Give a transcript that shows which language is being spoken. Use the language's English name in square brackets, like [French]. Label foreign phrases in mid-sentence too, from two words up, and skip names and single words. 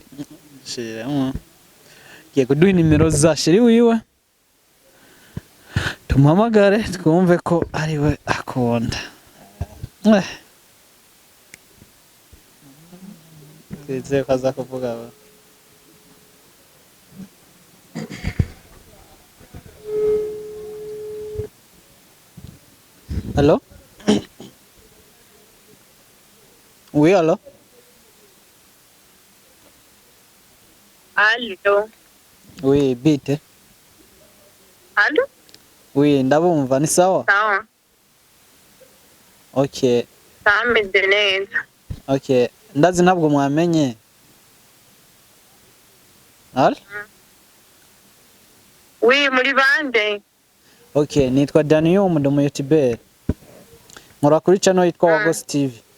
[Kinyarwanda] shiramo ugiye kuduha nimero za sheri wiwe tumuhamagare twumve ko ari we akunda twizeye ko aza kuvuga we Allô? [French] Oui, allô? Allô? Oui, bite. Allô? Oui, [Kinyarwanda] ndabumva ni sawa? [Swahili] Sawa. [English] Okay. [Kinyarwanda] Sameze neza. Okay. Ndazi ntabwo mwamenye. Allô? Oui, muri bande. Okay, nitwa Daniel mu YouTuber. Nkora kuri channel yitwa Wagos TV.